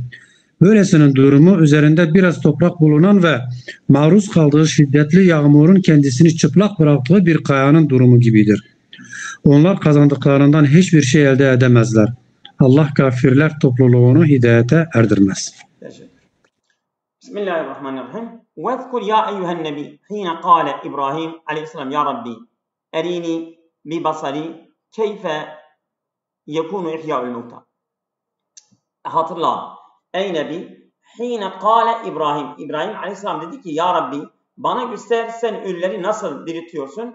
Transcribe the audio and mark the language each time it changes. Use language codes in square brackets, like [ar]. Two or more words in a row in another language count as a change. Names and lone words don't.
[tr] Böylesinin durumu üzerinde biraz toprak bulunan ve maruz kaldığı şiddetli yağmurun kendisini çıplak bıraktığı bir kayanın durumu gibidir. Onlar kazandıklarından hiçbir şey elde edemezler. Allah kafirler topluluğunu hidayete erdirmez. Bismillahirrahmanirrahim. [ar] وَاذْكُرْ يَا اَيُّهَا النَّبِي حِينَ قَالَ إبراهيم عليه السلام يا رب أرني ببصري كيف يكون إحياء الموتى. [tr] Hatırla ey Nebi [ar] حين قال [tr] İbrahim aleyhisselam dedi ki [ar] يا رب [tr] bana göster sen ölüleri nasıl diriltiyorsun?